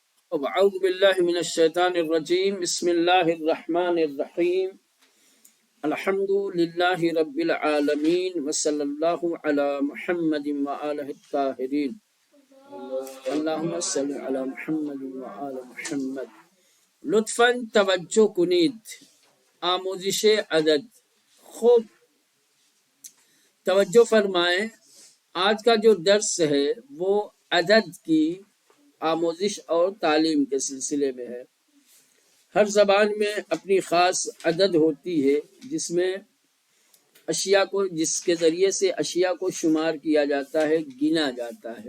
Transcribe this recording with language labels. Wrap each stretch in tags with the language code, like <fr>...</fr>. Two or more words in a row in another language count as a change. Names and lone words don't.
<ar>اعوذ باللہ من الشیطان الرجیم بسم اللہ الرحمن الرحیم الحمد للہ رب العالمین وصلی اللہ علی محمد وآلہ الطاہرین اللہم صلی علی محمد وآل محمد۔</ar> <fa>لطفاً توجہ کنید، آموزش عدد۔</fa> <ur>خوب توجہ فرمائیں، آج کا جو درس ہے وہ عدد کی آموزش اور تعلیم کے سلسلے میں ہے۔ ہر زبان میں اپنی خاص عدد ہوتی ہے جس میں اشیاء کو، جس کے ذریعے سے اشیاء کو شمار کیا جاتا ہے، گنا جاتا ہے۔</ur>